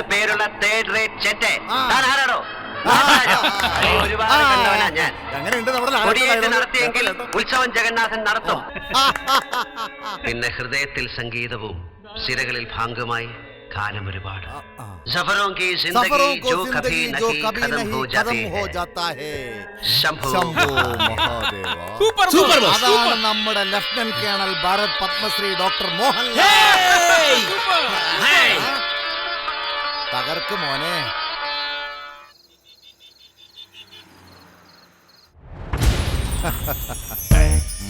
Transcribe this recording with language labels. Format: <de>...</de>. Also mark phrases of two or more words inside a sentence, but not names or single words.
<ml>പേരുള്ള തേർഡ് റേറ്റ് ചെറ്റെ. താൻ ആരാടോ? ഒരുപാട് കണ്ടവനാ ഞാൻ. കൊടിയേറ്റ് നടത്തിയെങ്കിൽ ഉത്സവം ജഗന്നാഥൻ നടത്തും. പിന്നെ ഹൃദയത്തിൽ സംഗീതവും സിരകളിൽ ഭാംഗമായി കാലം ഒരുപാട്.</ml> <hi>സഫറോं की जिंदगी जो कभी नहीं खत्म हो जाती है.</hi> <ml>ശംഭോ മഹാദേവ. അതാണ് നമ്മുടെ ലഫ്റ്റനന്റ് കേണൽ ഭാരത് പത്മശ്രീ ഡോക്ടർ മോഹൻലാൽ. തകർക്ക് മോനെ.</ml>